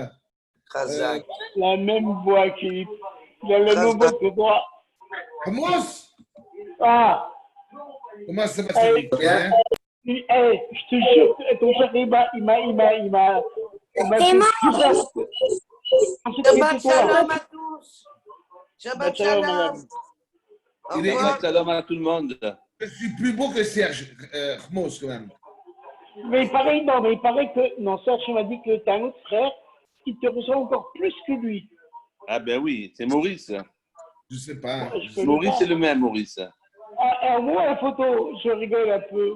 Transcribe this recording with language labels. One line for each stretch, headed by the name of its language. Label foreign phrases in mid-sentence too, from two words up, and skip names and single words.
French: La même voix, Philippe. Il a le même voix que toi. Comment? Ah. Comment ça va se faire? Je te jure, ton cher, il m'a.
Hebrew: שבת שלום
French: à tous.
Hebrew: שבת שלום. שבת שלום
French: à tout le monde. Je suis plus beau que Serge Khmos, quand même. Mais il paraît que. Non, Serge m'a dit que tu as un autre frère qui te ressemble encore plus que lui. Ah ben oui, c'est Maurice. Je sais pas. Maurice, c'est le même, Maurice. Ah, moi, la photo, je rigole un peu.